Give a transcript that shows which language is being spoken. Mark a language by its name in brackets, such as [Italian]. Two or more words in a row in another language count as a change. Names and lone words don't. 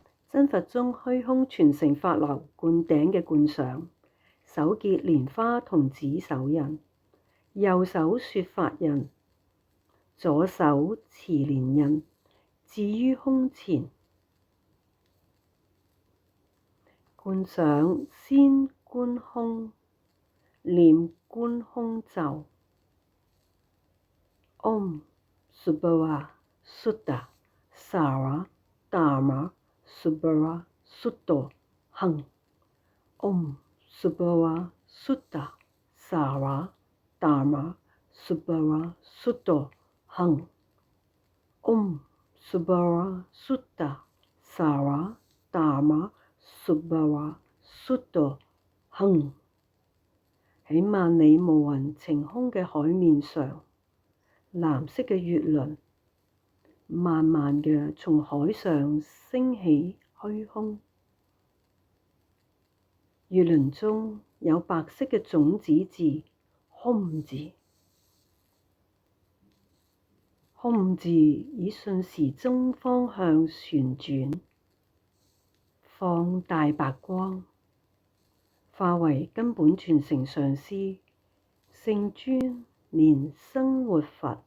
[Cantonese] 真佛中虛空傳承法流灌頂嘅觀想，手結蓮花童子手印，右手說法印，左手持蓮印，置於胸前。觀想先觀空，念觀空咒 ： [Sanskrit] ॐ स्वभाव शुद्ध सर्व धर्म स्वभाव शुद्धो हूँ। ॐ स्वभाव शुद्ध सर्व धर्म स्वभाव शुद्धो हूँ। ॐ स्वभाव शुद्ध सर्व धर्म स्वभाव शुद्धो हूँ. [Cantonese] 喺萬里無雲晴空嘅海面上，藍色嘅月輪慢慢嘅從海上升起虛空。月輪中有白色嘅種子字空字，空字以順時針方向旋轉，放大白光，化為根本傳承上師聖尊蓮生活佛。